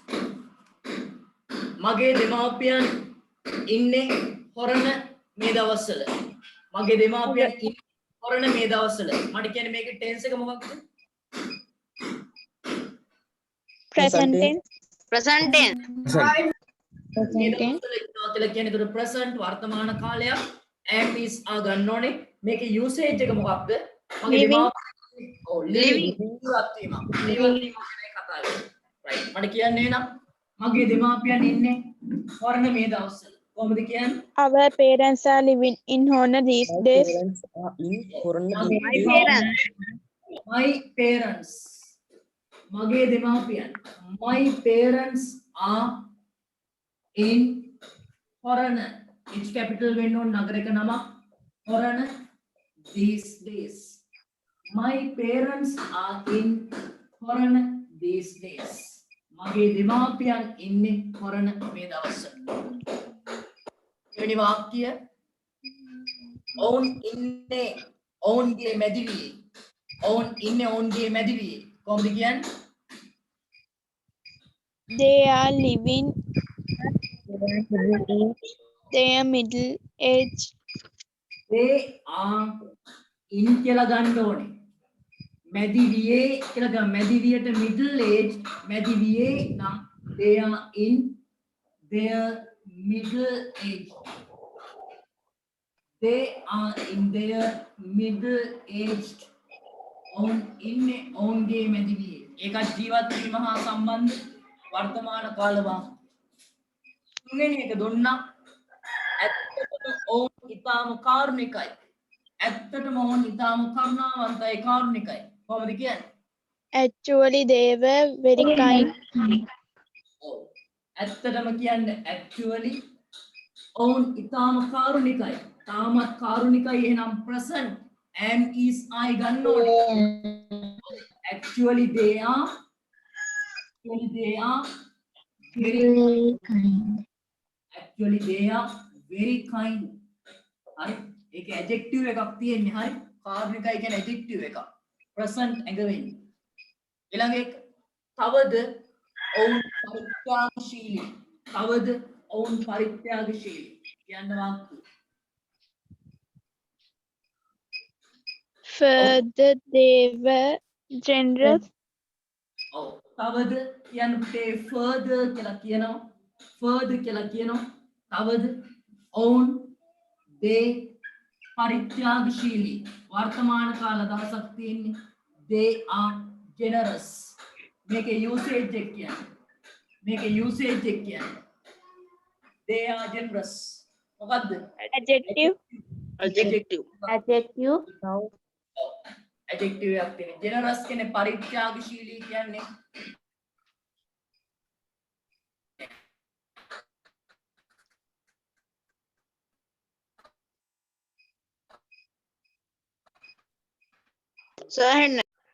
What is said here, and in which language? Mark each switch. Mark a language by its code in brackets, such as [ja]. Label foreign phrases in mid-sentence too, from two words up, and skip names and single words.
[si] මගේ දෙමාපියන් ඉන්නේ හොරණ මේ දවස්වල. මගේ දෙමාපියන් ඉන්නේ හොරණ මේ දවස්වල. මට කියන්නේ මේකේ ටෙන්ස් එක මොකක්ද? [en] Present tense. present tense. [si] මේ දවස්වල ඉන්නවා කියලා කියන්නේ ඒතර present වර්තමාන කාලයක්. [en] am is [si] ආ ගන්න ඕනේ. මේකේ usage එක මොකක්ද? මගේ දෙමාපියන් [en] living right. [si] මට කියන්නේ නම් මගේ දෙමාපියන් ඉන්නේ හොරණ මේ දවස්වල. කොහොමද කියන්නේ? [en] Our parents are living in Honor these days. My parents. [si] මගේ දෙමාපියන්. [en] My parents are in හොරණ. each capital [si] වෙන්න ඕන නගරයක නම හොරණ [en] these days. My parents are in හොරණ these days. [si] මගේ දෙමාපියන් ඉන්නේ හොරණ මේ දවස්වල. එවැනි වාක්‍ය ඔවුන් ඉන්නේ ඔවුන්ගේ මැදිවියේ. ඔවුන් ඉන්නේ ඔවුන්ගේ මැදිවියේ. කොහොමද කියන්නේ? [en] They are living their middle age. they are in [si] කියලා ගන්න ඕනේ. මැදිවියේ කියලා ගන්න. මැදිවියට [en] middle age. [si] මැදිවියේ නම් [en] they are in their middle age. They are in their middle aged. [si] ඔවුන් ඉන්නේ ඔවුන්ගේ මැදිවියේ. ඒකත් ජීවත් වීම හා සම්බන්ධ වර්තමාන කාල වාක්‍ය. තුන්වෙනි එක දුන්නා. ඇත්තටම ඔවුන් ඊටාම කාරුණිකයි. ඇත්තටම ඔවුන් ඊටාම කරුණාවන්තයි කාරුණිකයි. කොහොමද කියන්නේ? [en] Actually, they were very kind. [si] ඔව්. ඇත්තටම කියන්නේ actually ඔවුන් ඊටාම කාරුණිකයි. තාමත් කාරුණිකයි එහෙනම් [en] present am is I [si] ගන්න ඕනේ. [en] Actually they are very kind. Actually they are very kind. [si] හරි. ඒක adjective එකක් තියෙන්නේ. හරි. කාරුණිකයි කියන්නේ adjective එකක්. present ඇඟ වෙන්නේ. ඊළඟ එක තවද ඔවුන් පරිත්‍යාගශීලී. තවද ඔවුන් පරිත්‍යාගශීලී. කියන්න වාක්‍ය. [en] Further, they were generous. [si] ඔව්. තවද කියන්න පුතේ further කියලා කියනවා. further කියලා කියනවා. තවද ඔවුන් they පරිත්‍යාගශීලී. වර්තමාන කාල දවසක් තියෙන්නේ. [en] they are generous. [si] මේකේ usage එක කියන්නේ. [en] they are generous. මොකද්ද? Adjective. Adjective. Adjective. [si] ඇඩෙක්ටිව් එකක් තියෙන. ජෙනරස් කියන්නේ පරිත්‍යාගශීලී කියන්නේ. [en] Sir [si] ඇහෙන්නේ